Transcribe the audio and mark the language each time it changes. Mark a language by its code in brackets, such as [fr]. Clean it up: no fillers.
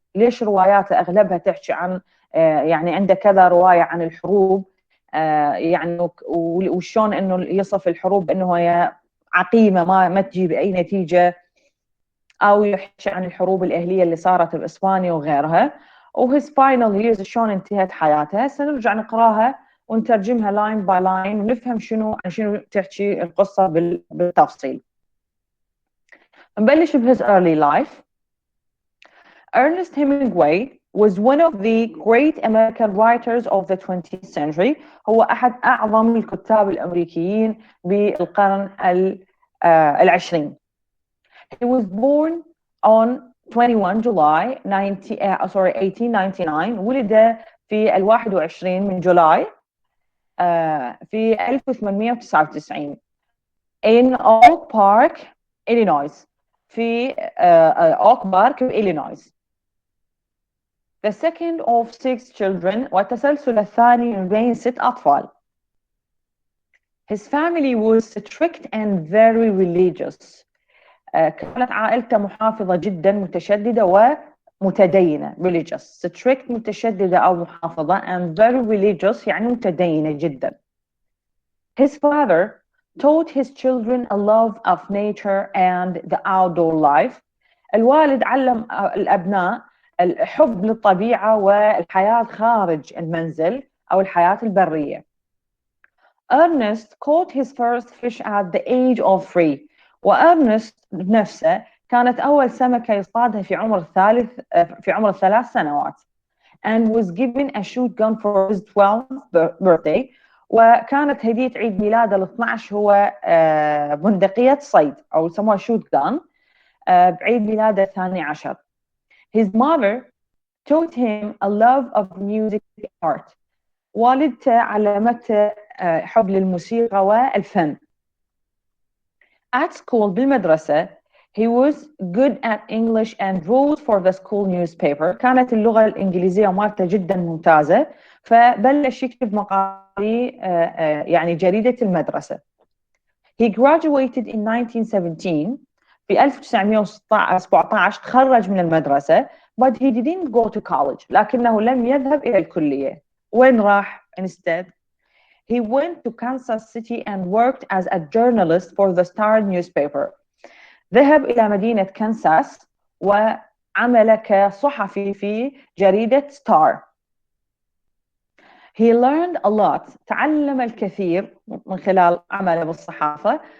[ar] ليش رواياته أغلبها تحكي عن يعني عنده كذا رواية عن الحروب، يعني وشون إنه يصف الحروب إنه هي عقيمة ما تجيب أي نتيجة، أو يحكي عن الحروب الأهلية اللي صارت بإسبانيا وغيرها. وهيز فاينل ييرز شلون انتهت حياتها. هسه نرجع نقراها ونترجمها لاين باي لاين ونفهم عن شنو تحكي القصة بالتفصيل. نبلش [en] بhis early life. Ernest Hemingway was one of the great American writers of the 20th century. [ar] هو أحد أعظم الكتاب الأمريكيين بالقرن العشرين. [en] He was born on 21 July 1899. [ar] ولد في 21 من جولاي في 1899 in Oak Park, Illinois. في Oak Park, Illinois. [en] The second of six children، [ar] والتسلسل الثاني من بين 6 أطفال. [en] His family was strict and very religious. [ar] كانت عائلته محافظة جدا، متشددة ومتدينة. religious، strict متشددة أو محافظة، [en] and very religious [ar] يعني متدينة جدا. [en] His father taught his children a love of nature and the outdoor life. [ar] الوالد علم الأبناء الحب للطبيعة والحياة خارج المنزل أو الحياة البرية. [en] Ernest caught his first fish at the age of 3. [ar] وأرنست نفسه كانت أول سمكة يصطادها في عمر 3 سنوات. [en] and was given a shotgun for his 12th birthday. [ar] وكانت هدية عيد ميلاده ال 12 هو بندقية صيد أو يسموها shotgun بعيد ميلاده الثاني عشر. [en] His mother taught him a love of music and art. [ar] والدته علمته حب للموسيقى والفن. [en] At school بالمدرسة he was good at English and wrote for the school newspaper. [ar] كانت اللغة الإنجليزية مالته جدا ممتازة، فبلش يكتب مقالي يعني جريدة المدرسة. [en] He graduated in 1917. [ar] في 1917 تخرج من المدرسة. [en] but he didn't go to college. [ar] لكنه لم يذهب إلى الكلية. وين راح instead? [en] He went to Kansas City and worked as a journalist for the Star newspaper. [ar] ذهب إلى مدينة كنساس وعمل كصحفي في جريدة ستار. [en] He learned a lot. [ar] تعلم الكثير من خلال عمله بالصحافة.